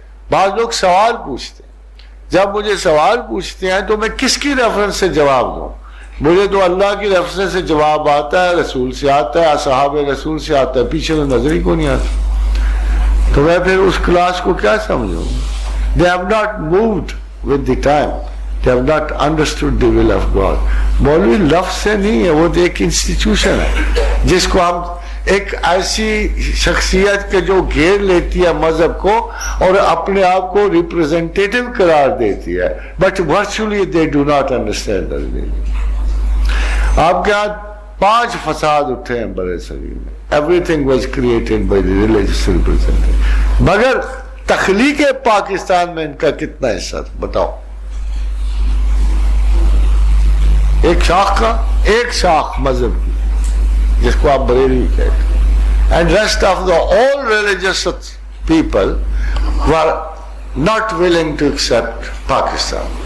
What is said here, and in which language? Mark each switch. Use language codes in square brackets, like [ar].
[ur] بعض لوگ سوال پوچھتے ہیں, جب مجھے سوال پوچھتے ہیں تو میں کس کی ریفرنس سے جواب دوں؟ مجھے تو اللہ کی ریفرنس سے جواب آتا ہے, رسول سے آتا ہے, اصحاب رسول سے آتا ہے, پیچھے تو نظر ہی کو نہیں آتا. تو میں پھر اس کلاس کو کیا سمجھوں؟ [en] They have not moved with the time. They have not understood the will of God. [ur] مولوی لفظ سے نہیں ہے, وہ تو ایک انسٹیٹیوشن ہے جس کو ہم ایک ایسی شخصیت کے جو گھیر لیتی ہے مذہب کو اور اپنے آپ کو ریپریزنٹیٹیو قرار دیتی ہے, but virtually [en] they do not understand the religion. [ur] آپ کے ہاتھ 5 فساد اٹھے ہیں برے صغیر میں. [en] Everything was created by the religious representative. [ur] مگر تخلیق پاکستان میں ان کا کتنا حصہ بتاؤ؟ ایک شاخ کا, ایک شاخ مذہب کی جس کو آپ بریلوی کہتے ہیں, [en] and rest of the all religious people were not willing to accept Pakistan.